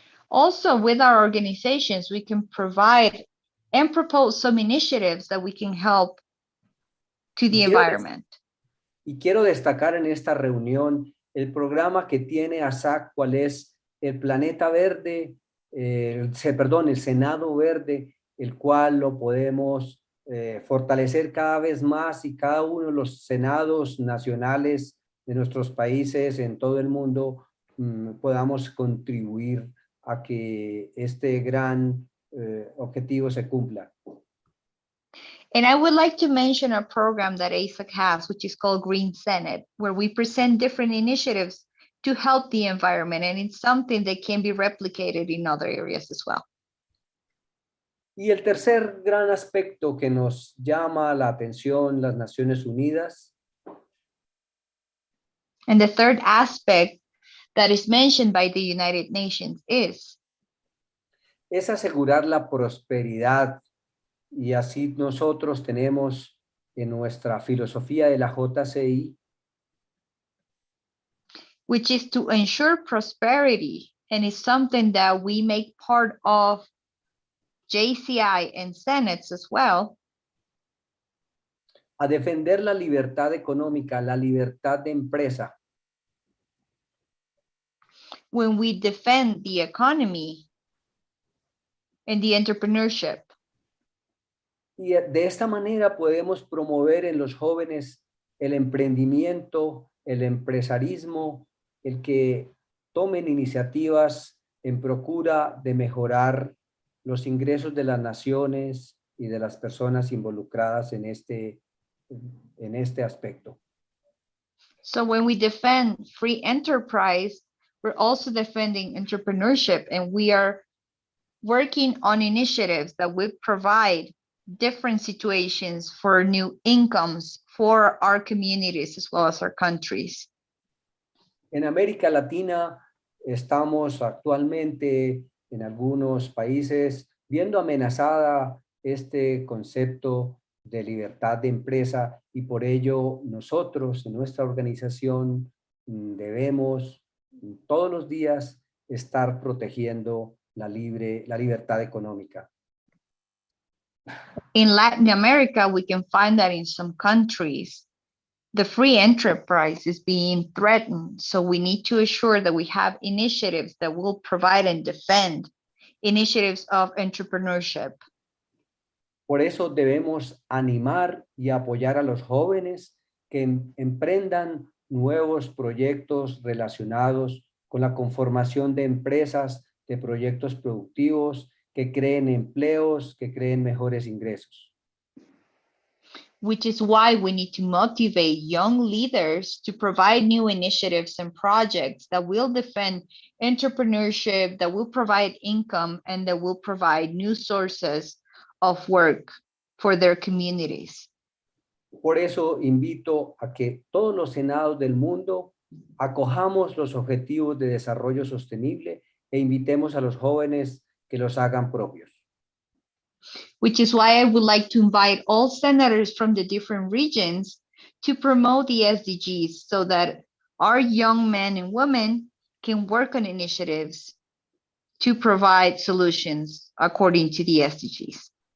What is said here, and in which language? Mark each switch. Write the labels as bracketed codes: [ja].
[en] Also, with our organizations, we can provide and propose some initiatives that we can help to the environment. [es] Y quiero destacar en esta reunión el programa que tiene ASAC, cuál es el planeta verde, el Senado verde, el cual lo podemos fortalecer cada vez más y cada uno de los senados nacionales de nuestros países en todo el mundo podamos contribuir a que este gran objetivo se cumpla. [en] And I would like to mention a program that ASAC has, which is called Green Senate, where we present different initiatives to help the environment, and it's something that can be replicated in other areas as well. [es] Y el tercer gran aspecto que nos llama la atención las Naciones Unidas [en] And the third aspect that is mentioned by the United Nations is [es] asegurar la prosperidad, y así nosotros tenemos en nuestra filosofía de la JCI, [en] which is to ensure prosperity, and it's something that we make part of JCI and Senates as well. [es] a defender la libertad económica, la libertad de empresa, [en] When we defend the economy and the entrepreneurship. [es] y de esta manera podemos promover en los jóvenes el emprendimiento, el empresarismo, el que tomen iniciativas en procura de mejorar los ingresos de las naciones y de las personas involucradas en este aspecto. [en] So when we defend free enterprise, we're also defending entrepreneurship, and we are working on initiatives that will provide different situations for new incomes for our communities as well as our countries. [es] En América Latina estamos actualmente en algunos países viendo amenazada este concepto de libertad de empresa, y por ello nosotros en nuestra organización debemos todos los días estar protegiendo la libertad económica. [en] In Latin America, we can find that in some countries, the free enterprise is being threatened. So we need to assure that we have initiatives that will provide and defend initiatives of entrepreneurship. [es] Por eso debemos animar y apoyar a los jóvenes que emprendan nuevos proyectos relacionados con la conformación de empresas, de proyectos productivos, que creen empleos, que creen mejores ingresos. [en] Which is why we need to motivate young leaders to provide new initiatives and projects that will defend entrepreneurship, that will provide income, and that will provide new sources of work for their communities. [es] Por eso invito a que todos los senados del mundo acojamos los objetivos de desarrollo sostenible e invitemos a los jóvenes que los hagan propios. [en] Which is why I would like to invite all senators from the different regions to promote the SDGs so that our young men and women can work on initiatives to provide solutions according to the SDGs.